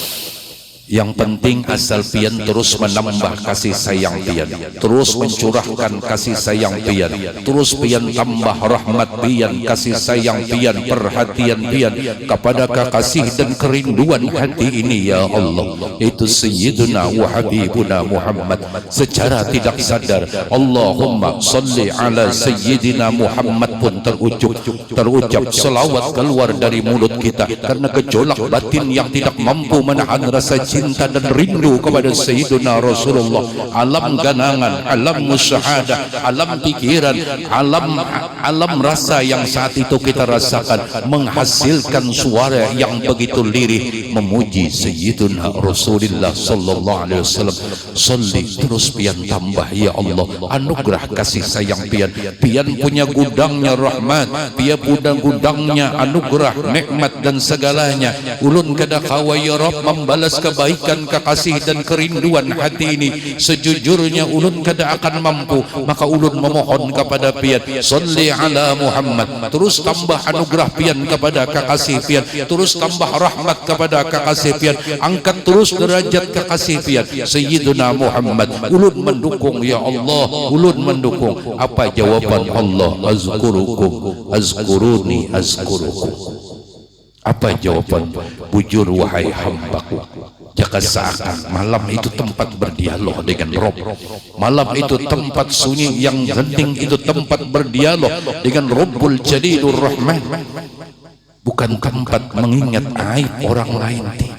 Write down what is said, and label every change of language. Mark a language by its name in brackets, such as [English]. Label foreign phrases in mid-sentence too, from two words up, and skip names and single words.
[Indonesian] Yang penting asal pian terus menambah kasih sayang pian, terus mencurahkan kasih sayang pian, terus pian tambah rahmat pian, kasih sayang pian, perhatian pian kepada kekasih dan kerinduan hati ini ya Allah. Itu [Arabic] Sayyiduna wa Habibuna [Indonesian] Muhammad. Secara tidak sadar [Arabic] Allahumma salli ala Sayyidina Muhammad [Indonesian] pun terucap selawat keluar dari mulut kita karena gejolak batin yang tidak mampu menahan rasa cinta dan rindu kepada [Arabic] Sayyiduna Rasulullah. [Indonesian] Alam ganangan, alam musyahadah, alam pikiran, alam rasa yang saat itu kita rasakan menghasilkan suara yang begitu lirih memuji [Arabic] Sayyiduna Rasulullah sallallahu alaihi wasallam. [Indonesian] Salli terus pian tambah ya Allah, anugerah kasih sayang pian. Pian punya gudangnya rahmat, pian punya gudangnya anugerah, nikmat dan segalanya. [Banjar] Ulun kada kawa ya Rabb membalas kebaikan, kekasih dan kerinduan hati ini. [Indonesian] Sejujurnya ulun kada akan mampu, maka ulun memohon kepada pian, [Arabic] salli ala Muhammad, [Indonesian] terus tambah anugerah pian kepada kekasih pian, terus tambah rahmat kepada kekasih pian, angkat terus derajat kekasih pian Sayyiduna Muhammad. Ulun mendukung ya Allah, ulun mendukung. Apa jawaban Allah? [Arabic] Azkurukum azkuruni azkurukum. [Indonesian] Apa jawaban? Bujur wahai hambaku, jika seakan malam itu tempat berdialog dengan Rob, malam itu tempat sunyi yang hening, itu tempat berdialog dengan [Arabic] Rabbul Jalilur Rahman, [Indonesian] bukan tempat mengingat aib orang lain, tidak.